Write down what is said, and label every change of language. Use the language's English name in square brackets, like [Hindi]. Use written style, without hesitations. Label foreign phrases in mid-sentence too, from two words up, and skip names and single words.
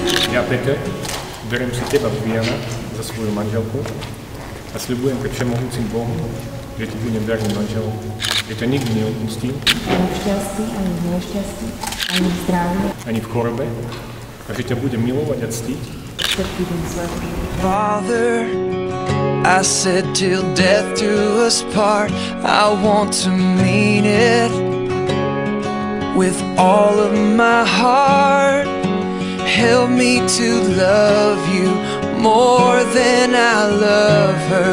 [Slovak] Ja, Peter, beriem si teba, Viviana, za svoju manželku a sľubujem pred všemohúcim Bohom, že ti budem verným manželom, že ťa nikdy neopustím, ani v šťastí, ani v nešťastí, ani v zdraví, ani v chorobe, a že ťa budem milovať a ctiť všetky dni svojho života. [English] Father, I said till death do us part, I want to mean it with all of my heart. Help me to love you more than I love her.